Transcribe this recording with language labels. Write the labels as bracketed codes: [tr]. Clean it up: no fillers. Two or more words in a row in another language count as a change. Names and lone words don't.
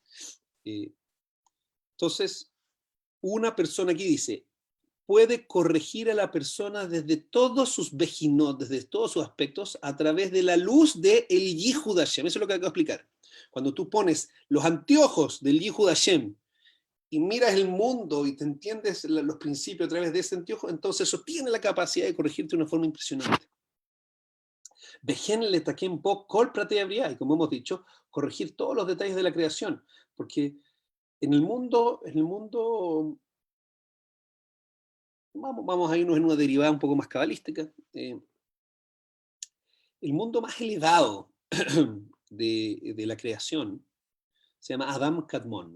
[es] Entonces, una persona aquí dice, puede corregir a la persona desde todos sus vejinot, desde todos sus aspectos, a través de la luz del [he] ייחוד השם. [es] Eso es lo que acabo de explicar. Cuando tú pones los anteojos del [he] ייחוד השם [es] y miras el mundo y te entiendes los principios a través de ese anteojo, entonces eso tiene la capacidad de corregirte de una forma impresionante. [he] וכן לתקן פה כל פרטי הבריאה, [es] y como hemos dicho, corregir todos los detalles de la creación, porque en el mundo vamos a irnos en una derivada un poco más cabalística. El mundo más elevado de la creación se llama Adam Kadmon.